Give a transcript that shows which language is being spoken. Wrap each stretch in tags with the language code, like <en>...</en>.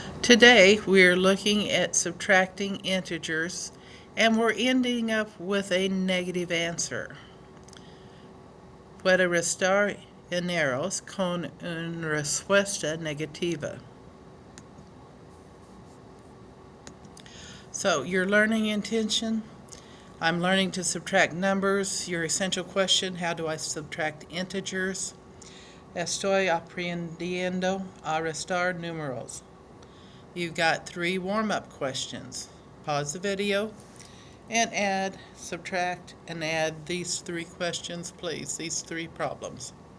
<en>Today we're looking at subtracting integers and we're ending up with a negative answer.</en> <es>Puede restar eneros con una respuesta negativa.</es> <en>So your learning intention, I'm learning to subtract numbers. Your essential question, how do I subtract integers?</en> <es>Estoy aprendiendo a restar números.</es> <en>You've got 3 warm-up questions. Pause the video and add, subtract, and add these 3 questions, please, these 3 problems.</en>